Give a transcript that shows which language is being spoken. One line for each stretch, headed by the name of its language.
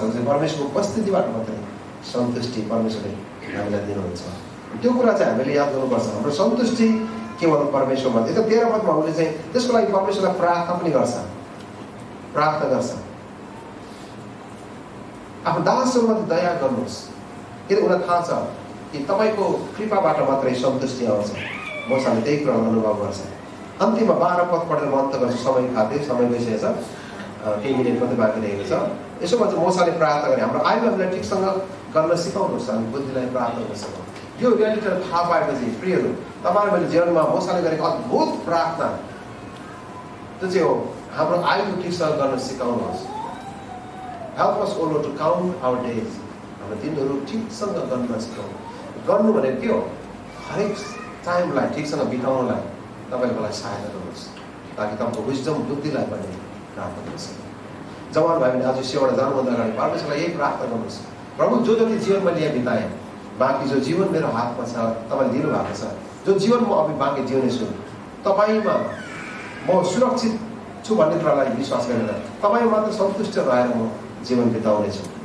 Nepali: चाहिँ परमेश्वरको उपस्थितिबाट मात्रै सन्तुष्टि परमेश्वरले हामीलाई दिनुहुन्छ। त्यो कुरा चाहिँ हामीले याद गर्नुपर्छ। हाम्रो सन्तुष्टि केवल परमेश्वरमा। त्यो 13 पदमा उसले चाहिँ त्यसको लागि परमेश्वरलाई प्रार्थना पनि गर्छ। प्रार्थना गर्छ आफ्नो दासहरूमाथि दया गर्नुहोस्, किन उसलाई थाहा छ कि तपाईँको कृपाबाट मात्रै सन्तुष्टि आउँछ। मोसाले त्यही कुरा अनुभव गर्छ। अन्तिममा 12 पद पढेर म अन्त गर्छु, समय खातिर समय गइसकेको छ, केही मिनट मात्रै बाँकी रहेको छ। यसो भन्छ मोसाले प्रार्थना गरे हाम्रो आयु हामीलाई ठिकसँग गर्न सिकाउनुहोस्, हामी बुद्धिलाई प्रार्थना गर्न सकौँ। यो रियालिटीलाई थाहा पाएपछि प्रियहरू तपाईँहरू मैले जीवनमा मोसाले गरेको अद्भुत प्रार्थना त्यो चाहिँ हो हाम्रो आयु ठिकसँग गर्न सिकाउनुहोस्।
English: Help us O Lord to count our days.
Nepali: हाम्रो दिनहरू ठिकसँग गर्न सिकाउनु। गर्नु भनेको के हो? हरेक टाइमलाई ठिकसँग बिताउनलाई तपाईँले मलाई सहायता गर्नुहोस्, ताकि तपाईँको विजडम बुद्धिलाई पनि प्राप्त गर्न सकौँ। जवान भाइ भने आज सेवाबाट जानुभन्दा अगाडि परमेश्वरलाई यही प्रार्थना गर्नुहोस्, प्रभु जो जति जीवन मैले यहाँ बिताएँ, बाँकी जो जीवन मेरो हातमा छ तपाईँले दिनुभएको छ, जो जीवन म अब बाँकी जिउनेछु तपाईँमा म सुरक्षित छु भन्ने कुरालाई विश्वास गरेर तपाईँमा मात्र सन्तुष्ट रहेर म जीवन बिताउनेछु।